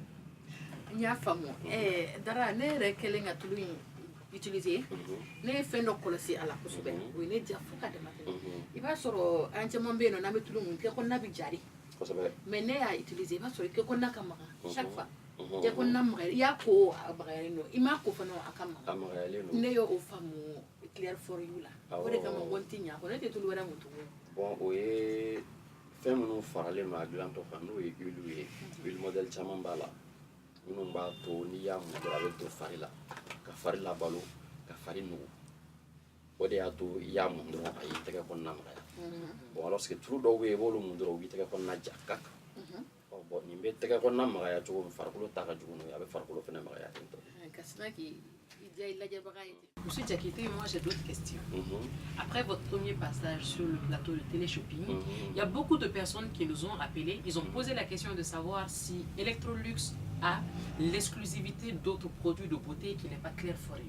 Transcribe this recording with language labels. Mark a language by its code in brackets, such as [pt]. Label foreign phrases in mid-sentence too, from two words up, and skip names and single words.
[bm] N y'a faamu Dara ne yɛrɛ kɛlen ka tulu in utiliser ne ye fɛn dɔ kɔlɔsi a la kosɛbɛ o ye ne diya fo ka dama tɛmɛ i b'a sɔrɔ an caman bɛ yen nɔ n'an bɛ tulu min kɛ kɔnɔna bɛ jari kosɛbɛ mais ne y'a utiliser i b'a sɔrɔ i kɛ kɔnɔna ka magan [fr] chaque fois [bm] kɛ kɔnɔna magayalen i y'a ko a magayalen don i m'a ko fana a ka magan ne y'o faamu Claire for you la o de kama n tɛ ɲɛ a kɔ ne tɛ tulu wɛrɛ mun tugun. Bon o ye fɛn minnu faralen don a dilantɔ kan n'o ye huile ye [fr] huile modèle [bm] caman b'a la minnu b'a to n'i y'a mun dɔrɔn a bɛ don fari la ka fari labalo ka fari nugu o de y'a to i y'a mun dɔrɔn a y'i tɛgɛ kɔnɔna magaya bon [fr] alors que [bm] tulu dɔw bɛ yen i b'olu mun dɔrɔn u b'i tɛgɛ kɔnɔna ja kak bon nin bɛ tɛgɛ kɔnɔna magaya cogo min farikolo ta ka jugu n'o ye a bɛ farikolo fana magaya ten tɔ. [fr] Monsieur Diakité, moi j'ai d'autres questions. Après votre premier passage sur le plateau de télé-shopping, il y a beaucoup de personnes qui nous ont rappelé, ils ont posé la question de savoir si Electrolux a l'exclusivité d'autres produits de beauté qui n'est pas Claire for You.